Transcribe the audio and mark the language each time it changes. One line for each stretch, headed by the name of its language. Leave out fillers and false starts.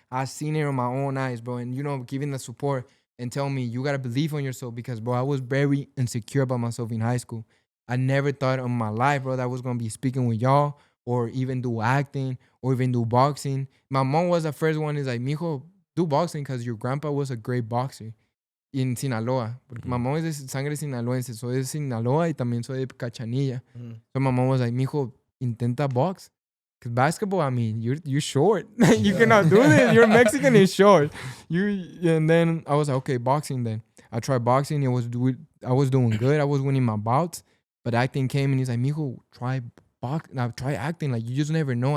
English: I seen it with my own eyes, bro. And, giving the support and tell me, you got to believe on yourself because, bro, I was very insecure about myself in high school. I never thought in my life, bro, that I was going to be speaking with y'all or even do acting or even do boxing. My mom was the first one. Is like, mijo, do boxing because your grandpa was a great boxer.
Spanish: En Sinaloa, porque mamá es de sangre sinaloense, soy de Sinaloa y también soy de Cachanilla.
English: So my mom was like, mijo,
Spanish: intenta
English: box. Because basketball, I mean, you're short. You cannot do this. You're Mexican and short. And then I was like, okay, boxing then. I tried boxing. I was doing good. I was winning my bouts. But acting came and he's like, mijo, try boxing. Now try acting. Like, you just never know.